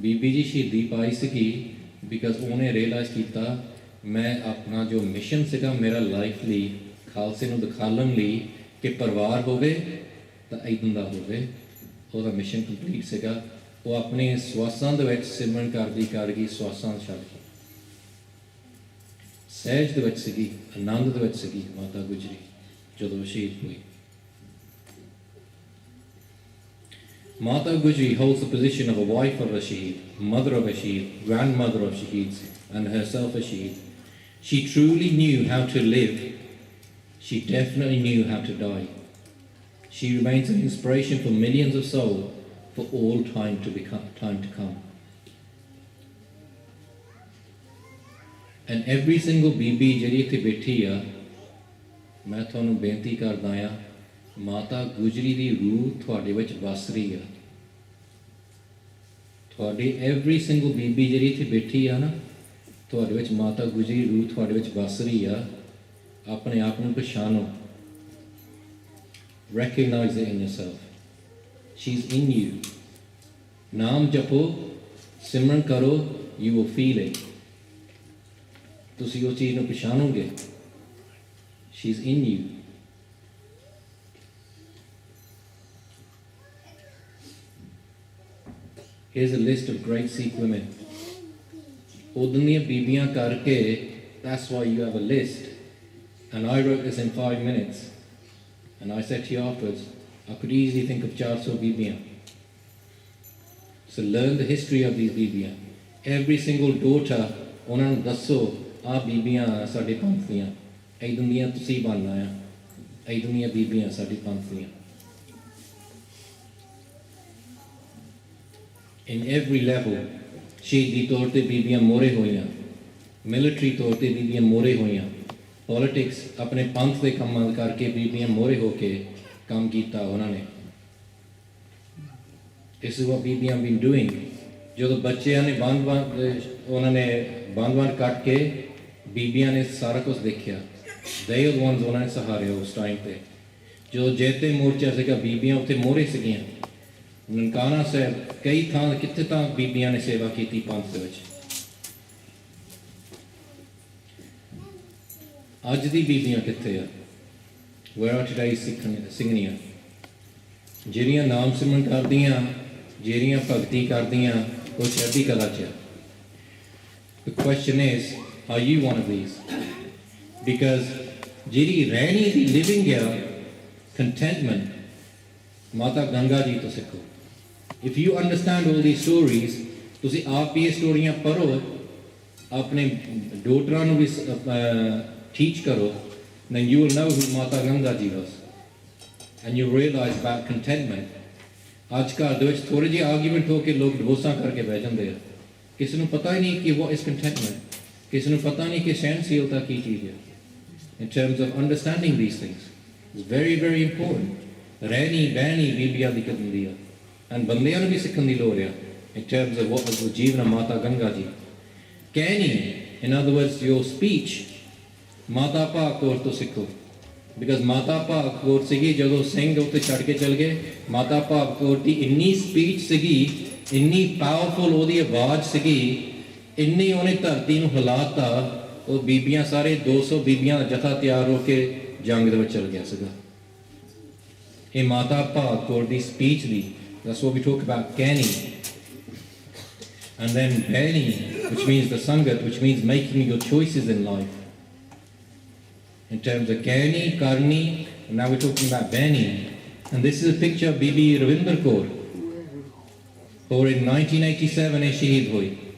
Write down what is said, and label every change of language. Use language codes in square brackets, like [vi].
[pa] ਬੀਬੀ ਜੀ ਸ਼ਹੀਦੀ ਪਾਈ ਸੀਗੀ ਬਿਕਾਜ਼ ਉਹਨੇ ਰੀਅਲਾਈਜ਼ ਕੀਤਾ ਮੈਂ ਆਪਣਾ ਜੋ ਮਿਸ਼ਨ ਸੀਗਾ ਮੇਰਾ ਲਾਈਫ ਲਈ ਖਾਲਸੇ ਨੂੰ ਦਿਖਾਉਣ ਲਈ ਕਿ ਪਰਿਵਾਰ ਹੋਵੇ ਤਾਂ ਇੱਦਾਂ ਦਾ ਹੋਵੇ, ਉਹਦਾ ਮਿਸ਼ਨ ਕੰਪਲੀਟ ਸੀਗਾ। ਉਹ ਆਪਣੇ ਸਵਾਸਾਂ ਦੇ ਵਿੱਚ ਸਿਮਰਨ ਕਰਦੀ ਕਰ ਗਈ, ਸਵਾਸਾਂ ਛੱਡ ਕੇ ਸਹਿਜ ਦੇ ਵਿੱਚ ਸੀਗੀ, ਆਨੰਦ ਦੇ ਵਿੱਚ ਸੀਗੀ ਮਾਤਾ ਗੁਜਰੀ ਜਦੋਂ ਸ਼ਹੀਦ ਹੋਈ। [en] Mata Gujri holds the position of a wife of a Shaheed, mother of a Shaheed, grandmother of Shaheeds, and herself a Shaheed. She truly knew how to live. She definitely knew how to die. She remains an inspiration for millions of souls for all time to come. And every single [pa] BB ਜਿਹੜੀ ਇੱਥੇ ਬੈਠੀ ਆ, ਮੈਂ ਤੁਹਾਨੂੰ ਬੇਨਤੀ ਕਰਦਾ ਆ, ਮਾਤਾ ਗੁਜਰੀ ਦੀ ਰੂਹ ਤੁਹਾਡੇ ਵਿੱਚ ਵਸ ਰਹੀ ਆ। ਤੁਹਾਡੀ ਐਵਰੀ ਸਿੰਗਲ ਬੀਬੀ ਜਿਹੜੀ ਇੱਥੇ ਬੈਠੀ ਆ ਨਾ, ਤੁਹਾਡੇ ਵਿੱਚ ਮਾਤਾ ਗੁਜਰੀ ਰੂਹ ਤੁਹਾਡੇ ਵਿੱਚ ਵਸ ਰਹੀ ਆ। ਆਪਣੇ ਆਪ ਨੂੰ ਪਛਾਣੋ। [en] Recognize it in yourself. She's in you. ਨਾਮ ਜਪੋ, ਸਿਮਰਨ ਕਰੋ, you will feel it. [pa] ਤੁਸੀਂ ਉਹ ਚੀਜ਼ ਨੂੰ ਪਛਾਣੋਗੇ। [en] She's in you. Here's a list of great Sikh women. [pa] ਉਦੋਂ ਦੀਆਂ ਬੀਬੀਆਂ ਕਰਕੇ, [en] that's why you have a list. And I wrote this in 5 minutes. And I said to you afterwards, I could easily think of 400 ਬੀਬੀਆਂ. So learn the history of these ਬੀਬੀਆਂ. Every single daughter, [pa] ਉਹਨਾਂ ਨੂੰ ਦੱਸੋ, ਆਹ ਬੀਬੀਆਂ ਸਾਡੇ ਪੰਥ ਦੀਆਂ, ਇੱਦਾਂ ਦੀਆਂ ਤੁਸੀਂ ਬਣਨਾ ਆ, ਇੱਦਾਂ ਦੀਆਂ ਬੀਬੀਆਂ ਸਾਡੇ ਪੰਥ ਦੀਆਂ। [en] In every level, [pa] ਸ਼ਹੀਦੀ ਤੌਰ ਤੇ ਬੀਬੀਆਂ ਮੋਹਰੇ ਹੋਈਆਂ, ਮਿਲਟਰੀ ਤੌਰ ਤੇ ਬੀਬੀਆਂ ਮੋਹਰੇ ਹੋਈਆਂ, ਪੋਲੀਟਿਕਸ ਆਪਣੇ ਪੰਥ ਦੇ ਕੰਮਾਂ ਕਰਕੇ ਬੀਬੀਆਂ ਮੋਹਰੇ ਹੋ ਕੇ ਕੰਮ ਕੀਤਾ ਉਹਨਾਂ ਨੇ। [en] This is what ਬੀਬੀਆਂ been doing. [pa] ਜਦੋਂ ਬੱਚਿਆਂ ਨੇ ਉਹਨਾਂ ਨੇ ਬੰਦ ਕੱਟ ਕੇ ਬੀਬੀਆਂ ਨੇ ਸਾਰਾ ਕੁਝ ਦੇਖਿਆ। [en] They were the ones [pa] ਉਹਨਾਂ ਨੇ ਸਹਾਰਿਆ ਉਸ ਟਾਈਮ ਤੇ। ਜਦੋਂ ਜੈਤੇ ਮੋਰਚਾ ਸੀਗਾ ਬੀਬੀਆਂ ਉੱਥੇ ਮੋਹਰੇ ਸੀਗੀਆਂ। ਨਨਕਾਣਾ ਸਾਹਿਬ ਕਈ ਥਾਂ ਕਿੱਥੇ ਤਾਂ ਬੀਬੀਆਂ ਨੇ ਸੇਵਾ ਕੀਤੀ ਪੰਥ ਦੇ ਵਿੱਚ। ਅੱਜ ਦੀ ਬੀਬੀਆਂ ਕਿੱਥੇ ਆ? [en] Where are today's ਸਿੰਘਣੀਆਂ? [pa] ਜਿਹੜੀਆਂ ਨਾਮ ਸਿਮਰਨ ਕਰਦੀਆਂ, ਜਿਹੜੀਆਂ ਭਗਤੀ ਕਰਦੀਆਂ, ਉਹ ਚੜ੍ਹਦੀ ਕਲਾ 'ਚ ਆ। [en] The question is, are you one of these? [pa] Because ਜਿਹੜੀ ਰਹਿਣੀ ਦੀ living ਆ contentment, ਮਾਤਾ ਗੰਗਾ ਜੀ ਤੋਂ ਸਿੱਖੋ। [en] If you understand all these stories, [pa] ਤੁਸੀਂ ਆਪ ਵੀ ਇਹ ਸਟੋਰੀਆਂ ਪੜ੍ਹੋ, ਆਪਣੇ ਡੋਟਰਾਂ ਨੂੰ ਵੀ teach ਕਰੋ, [en] then you will know who Mata Ganga Ji was. And you realize about contentment. [pa] ਅੱਜ ਘਰ ਦੇ ਵਿੱਚ ਥੋੜ੍ਹੇ ਜਿਹੇ ਆਰਗੂਮੈਂਟ ਹੋ ਕੇ ਲੋਕ ਡਿਵੋਰਸਾਂ ਕਰਕੇ ਬਹਿ ਜਾਂਦੇ ਆ। ਕਿਸੇ ਨੂੰ ਪਤਾ ਹੀ ਨਹੀਂ ਕਿ [en] what is contentment. [pa] ਕਿਸੇ ਨੂੰ ਪਤਾ ਨਹੀਂ ਕਿ ਸਹਿਣਸ਼ੀਲਤਾ ਕੀ ਚੀਜ਼ ਹੈ। [en] In terms of understanding these things, it's very, very important. [pa] ਰਹਿਣੀ ਬਹਿਣੀ ਬੀਬੀਆਂ ਦੀ ਹੁੰਦੀ ਆ, and ਬੰਦਿਆਂ ਨੂੰ ਵੀ ਸਿੱਖਣ ਦੀ ਲੋੜ ਆ [en] in terms of what was the [pa] ਜੀਵਨ ਮਾਤਾ ਗੰਗਾ ਜੀ। ਕਹਿਣੀ, [en] in other words, your speech, [pa] ਮਾਤਾ ਭਾਗ ਕੌਰ ਤੋਂ ਸਿੱਖੋ। ਬਿਕਾਜ਼ ਮਾਤਾ ਭਾਗ ਕੌਰ ਸੀਗੀ ਜਦੋਂ ਸਿੰਘ ਉੱਤੇ ਛੱਡ ਕੇ ਚਲ ਗਏ, ਮਾਤਾ ਭਾਗ ਕੌਰ ਦੀ ਇੰਨੀ ਸਪੀਚ ਸੀਗੀ, ਇੰਨੀ ਪਾਵਰਫੁਲ ਉਹਦੀ ਆਵਾਜ਼ ਸੀਗੀ, ਇੰਨੀ ਉਹਨੇ ਧਰਤੀ ਨੂੰ ਹਿਲਾਤਾ, ਉਹ ਬੀਬੀਆਂ ਸਾਰੇ 200 ਬੀਬੀਆਂ ਦਾ ਜਥਾ ਤਿਆਰ ਹੋ ਕੇ ਜੰਗ ਦੇ ਵਿੱਚ ਚਲ ਗਿਆ ਸੀਗਾ। ਇਹ ਮਾਤਾ ਭਾਗ ਕੌਰ ਦੀ speech ਦੀ, [en] that's what we talk about, [pa] ਕਹਿਣੀ। [en] And then beni, which means the sangat, which means making your choices in life. In terms of Gani, Karni, and now we're talking about Beni. And this is a picture of Bibi Ravinder Kaur, who in 1987 is Shaheed hui.